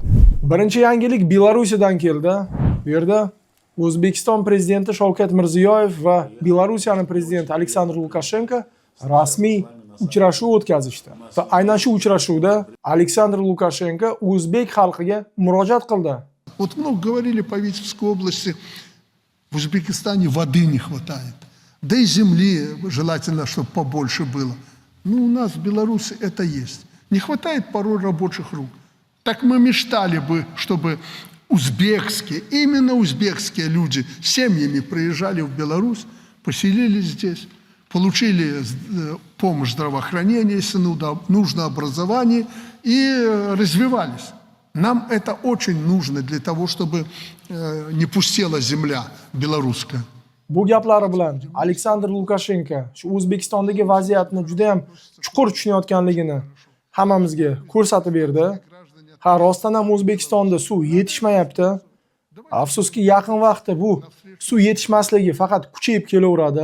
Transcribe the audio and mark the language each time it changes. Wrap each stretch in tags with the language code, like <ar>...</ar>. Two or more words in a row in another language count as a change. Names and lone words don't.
<uz>Birinchi yangilik Belorussiyadan keldi. Bu yerda O'zbekiston prezidenti Shavkat Mirziyoyev va Belorussiyaning prezidenti Aleksandr Lukashenko rasmiy uchrashuv o'tkazishdi. Va aynan shu uchrashuvda Aleksandr Lukashenko o'zbek xalqiga murojaat qildi.</uz> <ru>Вот много говорили по Витебской области, в Узбекистане воды не хватает. Да и земли желательно, чтобы побольше было. Ну, у нас в Беларуси это есть. Не хватает порой рабочих рук. Так мы мечтали бы, чтобы узбекские, именно узбекские люди семьями приезжали в Беларусь, поселились здесь, получили помощь здравоохранения, если нужно образование, и развивались. Нам это очень нужно для того, чтобы не пустела земля белорусская.</ru> <uz>Bu gaplari bilan Aleksandr Lukashenko shu O'zbekistondagi vaziyatni juda ham chuqur tushunayotganligini hammamizga ko'rsatib berdi. Ha, rostdan ham O'zbekistonda suv yetishmayapti. Afsuski, yaqin vaqtda bu suv yetishmasligi faqat kuchayib kelaveradi.</uz>